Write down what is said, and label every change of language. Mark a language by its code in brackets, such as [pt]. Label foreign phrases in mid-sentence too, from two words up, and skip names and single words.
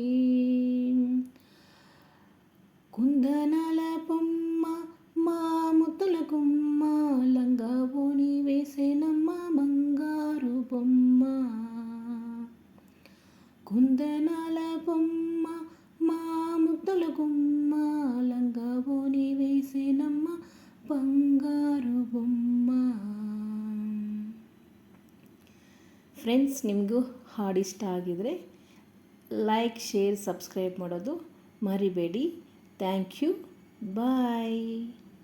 [te] కుందెనల బొమ్మ మా ముద్దుల గుమ్మ, లంగవోని వేసినమ్మ బంగారు బొమ్మ. కుందెనల బొమ్మ మా ముద్దుల గుమ్మ, లంగవోని వేసినమ్మ బంగారు బొమ్మ. [kn] ಫ್ರೆಂಡ್ಸ್, ನಿಮಗೂ ಹಾಡು ಇಷ್ಟ ಆಗಿದರೆ [en] like, share, subscribe [kn] ಮಾಡೋದು ಮರಿಬೇಡಿ. [en] thank you. bye.